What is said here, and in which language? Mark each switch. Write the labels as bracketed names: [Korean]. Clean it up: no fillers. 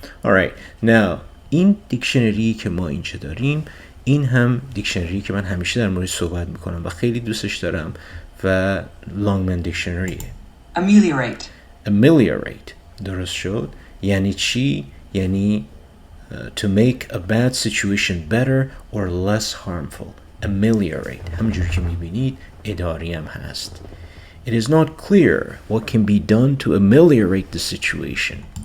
[English] Alright, now [Persian] این دیکشنری که ما اینجا داریم، این هم دیکشنری که من همیشه در موردش صحبت میکنم و خیلی دوستش دارم و لانگمن دیکشنریه. ameliorate درست شد. یعنی چی؟ یعنی [English] to make a bad situation better or less harmful. [Persian] ameliorate همونجور که میبینید اداری هم هست. [English] It is not clear what can be done to ameliorate the situation.